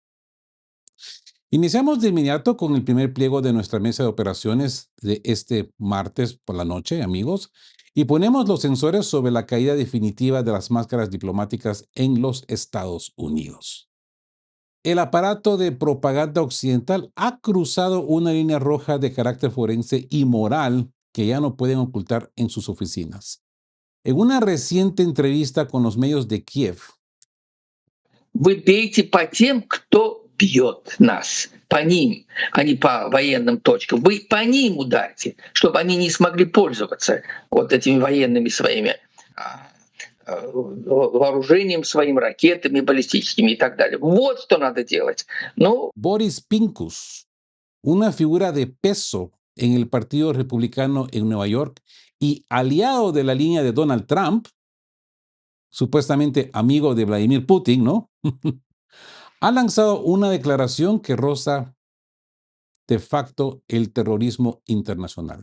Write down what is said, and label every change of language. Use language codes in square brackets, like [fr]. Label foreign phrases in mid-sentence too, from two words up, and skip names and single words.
[es] Iniciamos de inmediato con el primer pliego de nuestra mesa de operaciones de este martes por la noche, amigos, y ponemos los sensores sobre la caída definitiva de las máscaras diplomáticas en los Estados Unidos. El aparato de propaganda occidental ha cruzado una línea roja de carácter forense y moral que ya no pueden ocultar en sus oficinas. En una reciente entrevista con los medios de Kiev, [ru] Вы бейте по тем, кто бьет нас, по ним, а не по военным точкам. Вы по ним ударьте, чтобы они не смогли пользоваться вот этими военными своими вооружением своим, ракетами баллистическими и так далее. Вот что надо делать. Ну, [es] Boris Pincus, una figura de peso en el Partido Republicano en Nueva York y aliado de la línea de Donald Trump, supuestamente amigo de Vladimir Putin, ¿no? Ha lanzado una declaración que roza de facto el terrorismo internacional.